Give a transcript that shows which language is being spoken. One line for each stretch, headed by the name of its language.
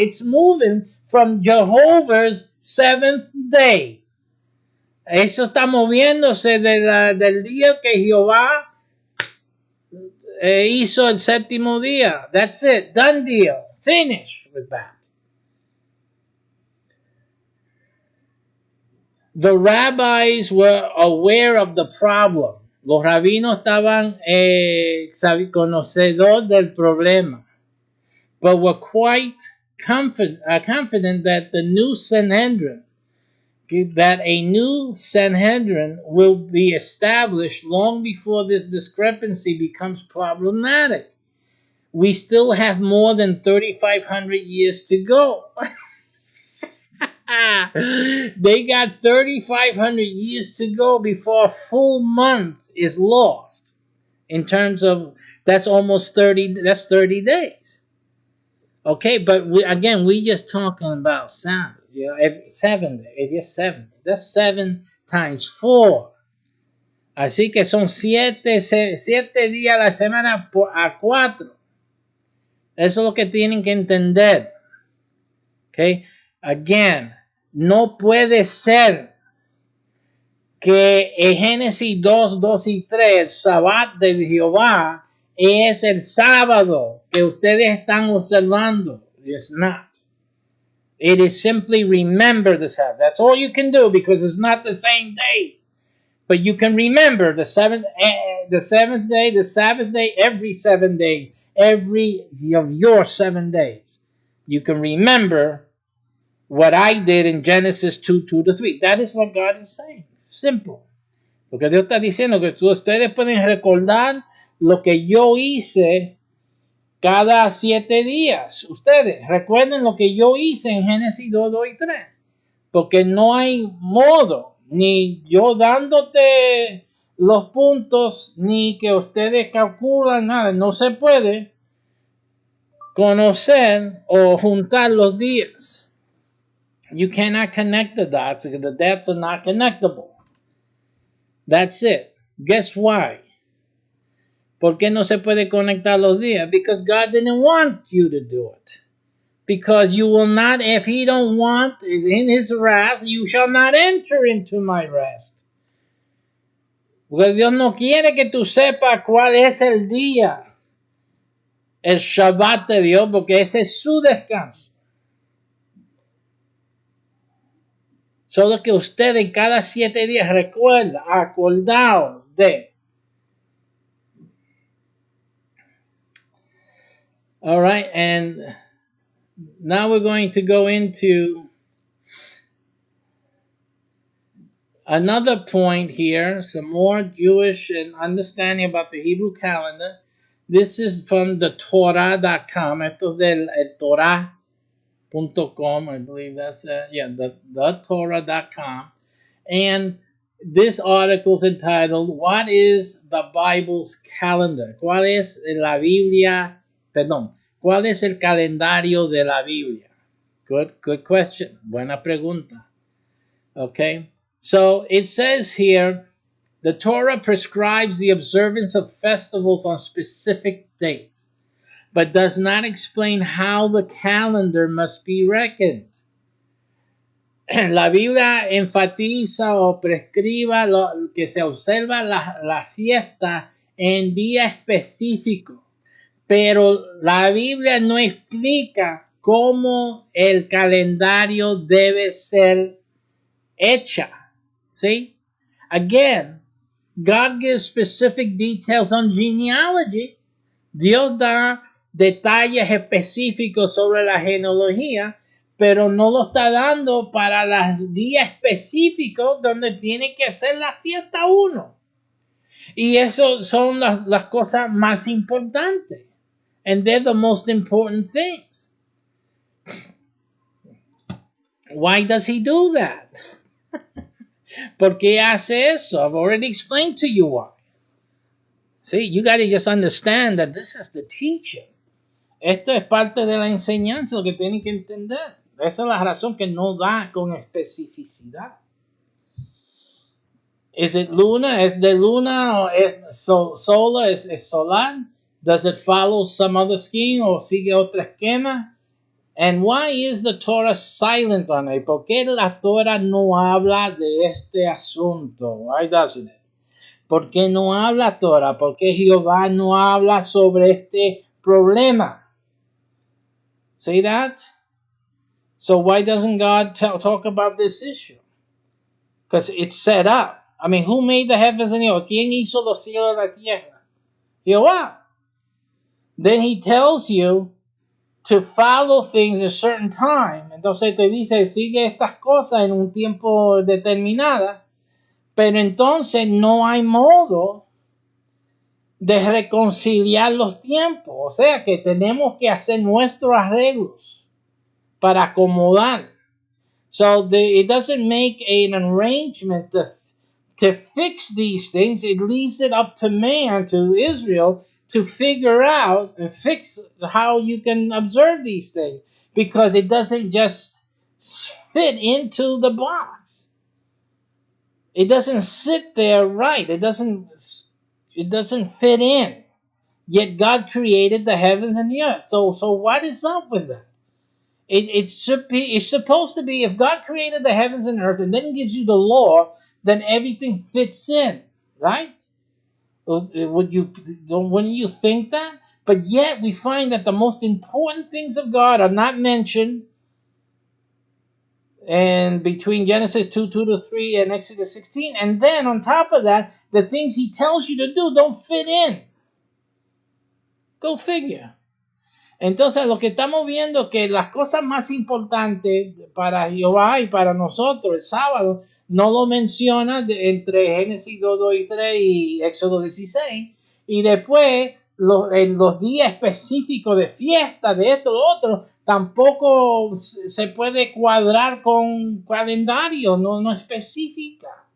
English: It's moving from Jehovah's seventh day.
Spanish: Eso está moviéndose del día que Jehová hizo el séptimo día.
English: That's it. Done deal. Finish with that. The rabbis were aware of the problem.
Spanish: Los rabinos estaban conocedores del problema.
English: But were quite confident that the new Sanhedrin, that a new Sanhedrin will be established long before this discrepancy becomes problematic. We still have more than 3,500 years to go. They got 3,500 years to go before a full month is lost. In terms of, that's almost 30, that's 30 days. Okay, but we just talking about Sabbath. 7 days. It is 7. That's 7 times 4.
Spanish: Así que son 7 días a la semana a 4. Eso es lo que tienen que entender.
English: Okay, again,
Spanish: no puede ser que en Génesis 2, 2 y 3, el Sabbath de Jehová es el sábado que ustedes están observando.
English: It's not. It is simply remember the Sabbath. That's all you can do because it's not the same day. But you can remember the seventh day, the Sabbath day, every 7 days, every of your 7 days. You can remember what I did in Genesis 2, 2 to 3. That is what God is saying. Simple.
Spanish: Porque Dios está diciendo que ustedes pueden recordar lo que yo hice cada 7 días. Ustedes recuerden lo que yo hice en Génesis 2, 2 y 3. Porque no hay modo, ni yo dándote los puntos, ni que ustedes calculan nada. No se puede conocer o juntar los días.
English: You cannot connect the dots because the dots are not connectable. That's it. Guess why?
Spanish: ¿Por qué no se puede conectar los días?
English: Because God didn't want you to do it. Because you will not, if he don't want, in his wrath, you shall not enter into my rest.
Spanish: Porque Dios no quiere que tú sepas cuál es el día, el Shabbat de Dios, porque ese es su descanso. Solo que ustedes cada 7 días recuerda, acordaos de.
English: All right, and now we're going to go into another point here, some more Jewish and understanding about the Hebrew calendar. This is from the Torah.com.
Spanish: Esto es del Torah.com,
English: I believe that's the Torah.com. And this article is entitled, What is the Bible's Calendar?
Spanish: ¿Cuál es la Biblia? Perdón. ¿Cuál es el calendario de la Biblia?
English: Good question.
Spanish: Buena pregunta.
English: Okay. So it says here, the Torah prescribes the observance of festivals on specific dates, but does not explain how the calendar must be reckoned.
Spanish: La Biblia enfatiza o prescriba lo que se observa la fiesta en día específico, pero la Biblia no explica cómo el calendario debe ser hecha.
English: See? Again, God gives specific details on genealogy.
Spanish: Dios da detalles específicos sobre la genealogía, pero no lo está dando para los días específicos donde tiene que hacer la fiesta uno. Y eso son las cosas más importantes.
English: And they're the most important things. Why does he do that?
Spanish: ¿Por qué hace eso?
English: I've already explained to you why. See, you got to just understand that this is the teaching.
Spanish: Esto es parte de la enseñanza, lo que tienen que entender. Esa es la razón que no da con especificidad. ¿Es it luna? ¿Es de luna? ¿O es solar? ¿Es solar?
English: Does it follow some other scheme
Spanish: o sigue otro esquema?
English: And why is the Torah silent on it?
Spanish: ¿Por qué la Torah no habla de este asunto?
English: Why doesn't it?
Spanish: ¿Por qué no habla Torah? ¿Por qué Jehová no habla sobre este problema?
English: See that? So why doesn't God talk about this issue? Because it's set up. I mean, who made the heavens and the earth?
Spanish: ¿Quién hizo los cielos y la tierra? Jehová.
English: Then he tells you to follow things a certain time.
Spanish: Entonces te dice, sigue estas cosas en un tiempo determinado. Pero entonces no hay modo de reconciliar los tiempos. O sea que tenemos que hacer nuestros arreglos para acomodar.
English: So it doesn't make an arrangement to fix these things. It leaves it up to man, to Israel, to figure out and fix how you can observe these things. Because it doesn't just fit into the box. It doesn't sit there right. It doesn't fit in. Yet God created the heavens and the earth. So what is up with that? It's supposed to be, if God created the heavens and earth and then gives you the law, then everything fits in, right? Wouldn't you think that? But yet we find that the most important things of God are not mentioned. And between Genesis 2:2-3 and Exodus 16, and then on top of that, the things he tells you to do don't fit in. Go figure.
Spanish: Entonces, lo que estamos viendo es que las cosas más importantes para Jehová y para nosotros, el sábado, no lo menciona entre Génesis 2 y 3 y Éxodo 16. Y después, en los días específicos de fiesta, de esto, lo otro, tampoco se puede cuadrar con calendario, no especifica.